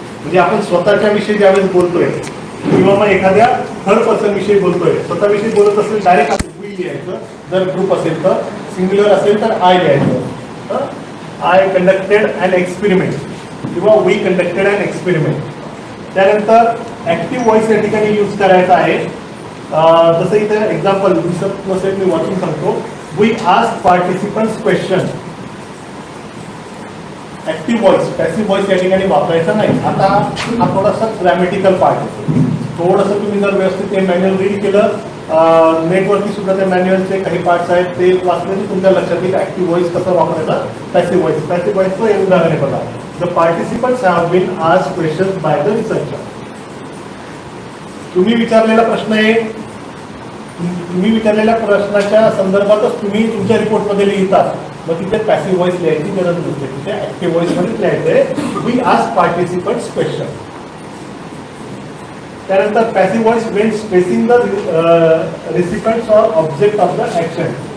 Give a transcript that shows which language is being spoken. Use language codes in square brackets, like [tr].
[mr] म्हणजे आपण स्वतःच्या विषयी ज्यावेळेस बोलतोय किंवा मग एखाद्या थर्ड पर्सन विषयी बोलतोय, स्वतःविषयी बोलत असेल डायरेक्ट वी लिहायचं, जर ग्रुप असेल तर, सिंग्युलर असेल तर आय लिहायचं. [en] I conducted and experiment किंवा we conducted and experiment. [mr] त्यानंतर ऍक्टिव्ह व्हॉइस या ठिकाणी यूज करायचा आहे. जसं इथे एक्झाम्पल दिसत नसेल, मी वाचून सांगतो. [en] We ask participants question. [mr] Active voice, passive voice या ठिकाणी वापरायचा नाही. आता हा थोडासा ग्रॅमॅटिकल पार्ट होतो. थोडंसं तुम्ही जर व्यवस्थित ते मॅन्युअल रीड केलं, नेटवरती सुद्धा त्या मॅन्युअलचे काही पार्ट्स आहेत ते वाचले की तुमच्या लक्षात येईल ऍक्टिव्ह व्हॉइस कसं वापरायचा, पॅसिव्ह व्हॉइस. पॅसिव्ह व्हॉइसचं एक उदाहरण आहे बघा. [en] The participants have been asked questions by the researcher. [mr] तुम्ही विचारलेला प्रश्न आहे, तुम्ही विचारलेल्या प्रश्नाच्या संदर्भातच तुम्ही तुमच्या रिपोर्टमध्ये लिहितात. मग तिथे पॅसिव्ह व्हॉइस लिहायची गरज नसते, तिथे ऍक्टिव्ह व्हॉइसमध्येच लिहायचंय [en] We ask participants question. त्यानंतर passive voice when spacing the recipients or object of the action.